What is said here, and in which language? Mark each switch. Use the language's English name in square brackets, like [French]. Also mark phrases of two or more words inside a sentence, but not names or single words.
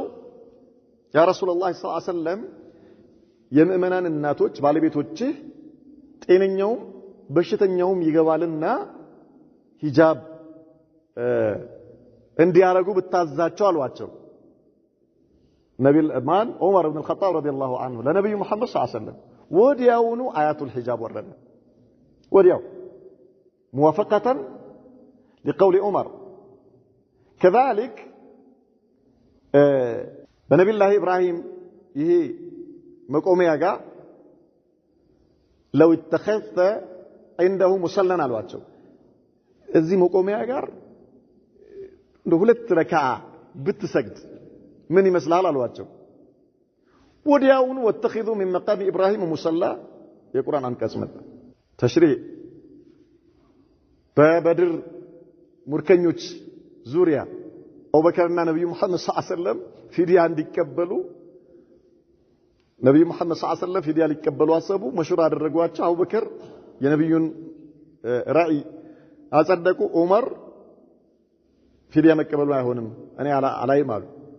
[Arabic] يا رسول الله صلى الله عليه وسلم [Amharic] የምእመናን እናቶች ባለቤቶች ጤነኛውም በሽተኛውም ይገባልና ሂጃብ እንዲያረጉ ብታዛቸው አሏቸው። ነብዩ ማን ዑመር ኢብኑ አልኸጣብ [Arabic] رضي الله عنه [Amharic] ለነብዩ መሐመድ [Arabic] صلى الله عليه وسلم [Amharic] ወዲያውኑ አያቱል ሂጃብ ወረደ። ወዲያው ሙዋፈቀተን [Arabic] لقول عمر كذلك [Amharic] በነብዩ الله ابراهيم ይሄ መቆሚያ ጋር [Arabic] لو اتخذت عنده مصلى [Amharic] አሏቸው። እዚህ መቆሚያ ጋር እንደ ሁለት ረካዓ ብትሰግድ ምን ይመስላል አሏቸው። ወዲያውኑ ወተخذوا [Arabic] من مقام ابراهيم مصلى [Amharic] የቁርአን አንቀጽ መጣ። ተሽሪዕ በበድር ሙርከኞች ዙሪያ አቡበከርና ነብዩ መሐመድ [Arabic] صلى الله عليه وسلم [Amharic] ፊዲያ እንዲቀበሉ ነብዩ መሐመድ [Arabic] صلى الله عليه وسلم [Amharic] ፊዲያ ሊቀበሉ አሰቡ። መሽራ አደረጓቸው። አቡበከር የነብዩን ራዕይ አጸደቁ። ዑመር ፊዲያ መቀበሉ አይሆንም እኔ አላይም አሉ።